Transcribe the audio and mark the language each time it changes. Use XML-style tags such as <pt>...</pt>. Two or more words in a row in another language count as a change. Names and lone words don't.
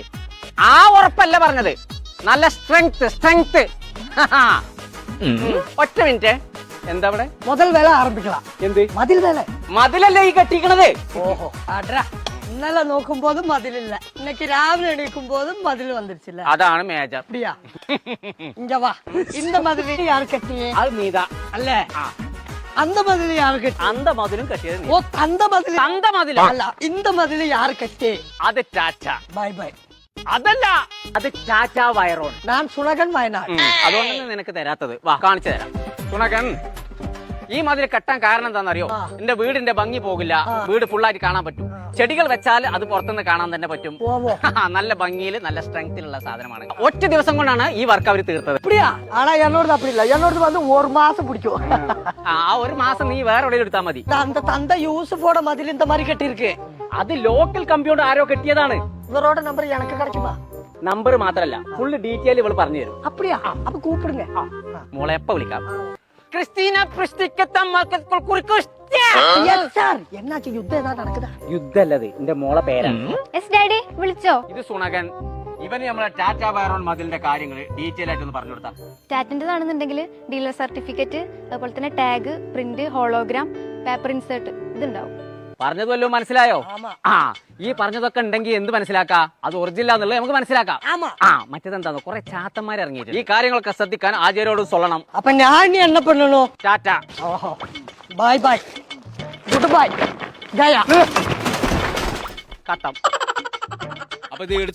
<ml>ആ ഉറപ്പല്ല പറഞ്ഞത്, നല്ല സ്ട്രെങ്ത്. ഒറ്റ മിനിറ്റ്, എന്താ ഇവിടെ മുതൽ വേല ആരംഭിക്കണം. എന്ത് മതിൽ വേല? മതിലല്ലേ ഈ കെട്ടിക്കണത്? ഓഹോ അടാ, ഇന്നലെ നോക്കുമ്പോഴും മതിലില്ല, ഇന്നക്ക് രാവിലെ എണീക്കുമ്പോഴും മതിൽ വന്നിരിച്ചില്ല. അതാണ് മേജർ.</ml> <ta>அப்படியா? இங்க வா. இந்த மதில் யார் கட்டியே?</ta> <ml>അത് നീതാ അല്ലേ?</ml> <ta>அந்த மதில் யார் கட்டி?</ta> <ml>അന്ത മതിലും കെട്ടിയത് നീ.</ml> <ta>ஓ தந்த மதில்.</ta> <ml>തന്ത മതില</ml> <ta>അല്ല, இந்த മതിൽ யார் കട്ടി?</ta> <ml>അത് ടാറ്റ.</ml> <en>bye bye.</en> <ml>അതല്ല, അത് ടാറ്റ വയറോൺ. ഞാൻ സുണകൻ വയനാട്. അതുകൊണ്ടാണ് നിനക്ക് തരാത്തത്. വാ കാണിച്ചു തരാം. സുണകൻ, ഈ മതിൽ കെട്ടാൻ കാരണം എന്താണെന്നറിയോ? എന്റെ വീടിന്റെ ഭംഗി പോകില്ല, വീട് ഫുള്ളായിട്ട് കാണാൻ പറ്റും. ചെടികൾ വെച്ചാൽ അത് പുറത്തുനിന്ന് കാണാൻ തന്നെ പറ്റും. നല്ല ഭംഗിയിൽ നല്ല സ്ട്രെങ്തിലുള്ള സാധനമാണ്. ഒറ്റ ദിവസം കൊണ്ടാണ് ഈ വർക്ക് അവർ തീർത്തത്.</ml> <ta>அப்படியா? ஆனா என்னோடது அப்படி இல்ல, என்னோடது வந்து ஒரு மாசம் பிடிக்கும்.</ta> <ml>ആ ഒരു മാസം നീ വേറെ എവിടെയും എടുത്താൽ മതി.</ml> <ta>அந்த தந்தை யூசுஃபோட மதில் இந்த மாதிரி கட்டி இருக்கு.</ta> <ml>അത്</ml> <en>local computer</en> <ml>ആരോ കെട്ടിയതാണ്.</ml> <ta>இவரோட நம்பர் எனக்கு கிடைக்குமா?</ta> <ml>നമ്പർ മാത്രല്ല,</ml> <en>full detail</en> <ml>ഇവള് പറഞ്ഞു തരും.</ml> <ta>அப்படியா? அப்ப கூப்பிடுங்க.</ta> <ml>മോളെ എപ്പ വിളിക്കാം? ക്രിസ്റ്റീന</ml> <ta>என்னாச்சு, யுத்தம் ஏதாவது நடக்குதா?</ta> <ml>യുദ്ധല്ലത്, എന്റെ മോളെ പേരാണ്. ഡാഡി വിളിച്ചോ? ഇത് സുണകൻ. ഇവന് നമ്മളെ ടാറ്റ വയറോൺ മതിലിന്റെ കാര്യങ്ങൾ ഡീറ്റെയിൽ ആയിട്ട് ഒന്ന് പറഞ്ഞു കൊടുത്താ. ടാറ്റന്റേതാണെന്നുണ്ടെങ്കിൽ</ml> <en>dealer certificate,</en> <ml>അതുപോലെ തന്നെ</ml> <en>tag, print, hologram, paper insert</en> <ml>ഇതുണ്ടാവും. പറഞ്ഞത് വല്ലതും മനസ്സിലായോ? ആ, ഈ പറഞ്ഞതൊക്കെ ഉണ്ടെങ്കിൽ എന്ത് മനസ്സിലാക്കാം? അത് ഒറിജിനൽ എന്നുള്ളത് നമുക്ക് മനസ്സിലാക്കാം. മറ്റേതെന്താന്ന്, കുറെ ചാത്തന്മാർ ഇറങ്ങിയിട്ട് ഈ കാര്യങ്ങളൊക്കെ ശ്രദ്ധിക്കാൻ ആചാര്യോട് சொல்லണം. അപ്പൊ ഞാൻ</ml> <ta>என்ன பண்ணணும்?</ta> <ml>ടാറ്റ.</ml> <en>bye bye, good bye, ഗയ.</en> <ml>കട്ടം. അപ്പൊ ഇത് എടുത്ത്</ml>